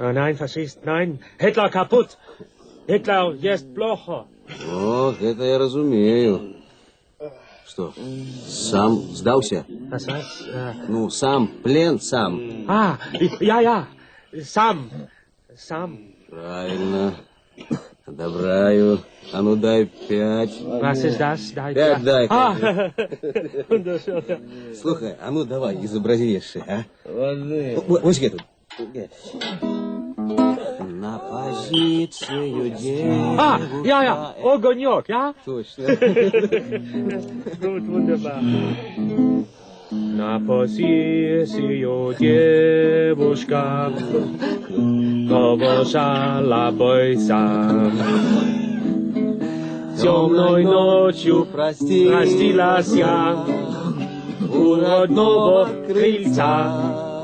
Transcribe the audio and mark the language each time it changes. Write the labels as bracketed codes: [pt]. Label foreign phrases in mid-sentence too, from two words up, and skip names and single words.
[de] Nein, Faschist, nein. Hitler kaputt. Hitler [ru] есть плохо. О, это я разумею. Что, сам сдался? [de] Was heißt? [ru] Ну, сам, плен сам. [de] Ja. Сам. [ru] Правильно. Одобряю. А ну дай 5. [de] Was ist das? [ru] 5 дай. [de] Wunderschön. [ru] Слухай, а ну давай, изобрази еще, а? Воды. Вот где тут. На позицию девушка. [de] Ja. Огонек, ja? [ru] Точно. [de] Gut, wunderbar. [ru] На позицию девушка, побежала бойца. Темной ночью простилась я у родного крыльца.